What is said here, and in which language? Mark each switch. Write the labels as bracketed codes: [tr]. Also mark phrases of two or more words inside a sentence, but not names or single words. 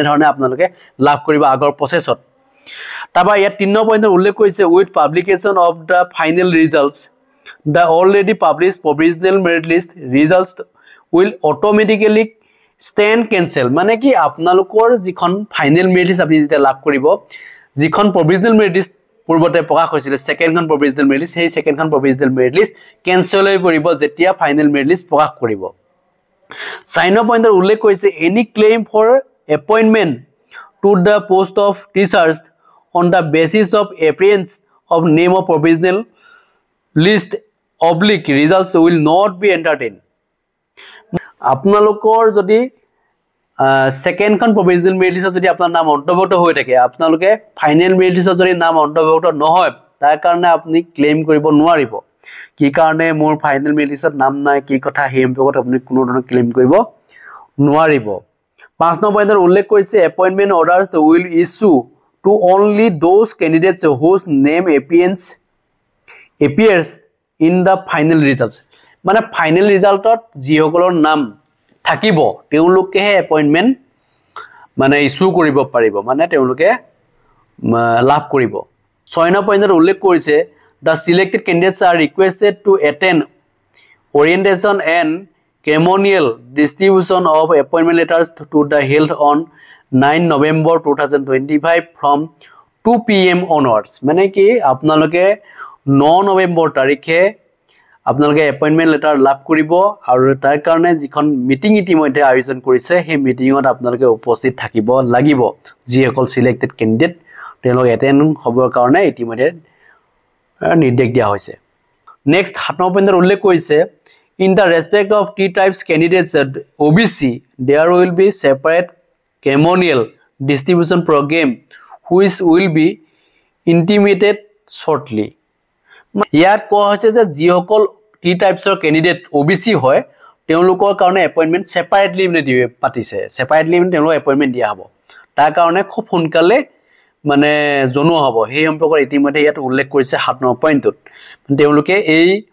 [as] ধৰণে আপোনালোকে লাভ কৰিব আগৰ প্ৰসেছত তাবা ইয়াত 3 পইণ্টত উল্লেখ কৰিছে [en] with publication of the final results the already published provisional merit list results will automatically stand cancel [as] মানে কি আপোনালোকৰ যিখন [en] final merit list [as] আপুনি যেতিয়া লাভ কৰিব যিখন [en] provisional merit list [as] পূৰ্বতে প্ৰকাশ হৈছিল সেকেন্ডখন [en] provisional merit list [as] সেই সেকেন্ডখন [en] provisional merit list cancel [as] হৈ পৰিব যেতিয়া [en] final merit list [as] প্ৰকাশ কৰিব 4 পইণ্টত উল্লেখ কৰিছে [en] any claim for appointment to the post of teachers on the basis of appearance of name of provisional list oblique results will not be entertained [as] আপোনালোকৰ যদি সেকেন্ডখন [en] provisional merit listত [as] যদি আপোনাৰ নাম অন্তৰ্ভুক্ত হৈ থাকে আপোনালোকে [en] final merit listত [as] যদি নাম অন্তৰ্ভুক্ত নহয় তাৰ কাৰণে আপুনি ক্লেইম কৰিব নোৱাৰিব কি কাৰণে মোৰ [en] final merit listত [as] নাম নাই কি কথা হেম পকত আপুনি কোনো ধৰণৰ ক্লেইম কৰিব নোৱাৰিব 5 পইণ্টৰ উল্লেখ কৰিছে [en] appointment orders will issue to only those candidates whose name appears in the final results [as] মানে ফাইনেল ৰিজাল্টত যিসকলৰ নাম থাকিব তেওঁলোকে এপইন্টমেন্ট মানে ইস্যু কৰিব পাৰিব মানে তেওঁলোকে লাভ কৰিব 6 পইণ্টত উল্লেখ কৰিছে [en] the selected candidates are requested to attend orientation and ceremonial distribution of appointment letters to the held on 9 November 2025 from 2 PM onwards [as] মানে কি আপোনালোকে 9 নৱেম্বৰ তাৰিখে আপোনালোকে [en] appointment letter [as] লাভ কৰিব আৰু তাৰ কাৰণে যিখন মিটিং ইতিমধ্যে আয়োজন কৰিছে সেই মিটিংত আপোনালোকে উপস্থিত থাকিব লাগিব যিসকল [en] selected candidate [as] তেওঁলোক এটেন্ড হ'বৰ কাৰণে ইতিমধ্যে নিৰ্দেশ দিয়া হৈছে নেক্সট 7 পইণ্টৰ উল্লেখ কৰিছে [en] in the respect of T types candidates OBC there will be separate ceremonial distribution program which will be intimated shortly [as] ইয়াত কোৱা হৈছে যে যিসকল [en] T typesৰ candidate [as] ওবিসি হয় তেওঁলোকৰ কাৰণে এপইন্টমেন্ট সেপাৰেটলি দিবে পাতিছে সেপাৰেটলি তেওঁলোক এপইন্টমেন্ট দিয়া হ'ব তাৰ কাৰণে খুব সোনকালে মানে জনোৱা হ'ব সেই সম্পৰ্কত ইতিমধ্যে ইয়াত উল্লেখ কৰিছে 7 পইণ্টত তেওঁলোকে এই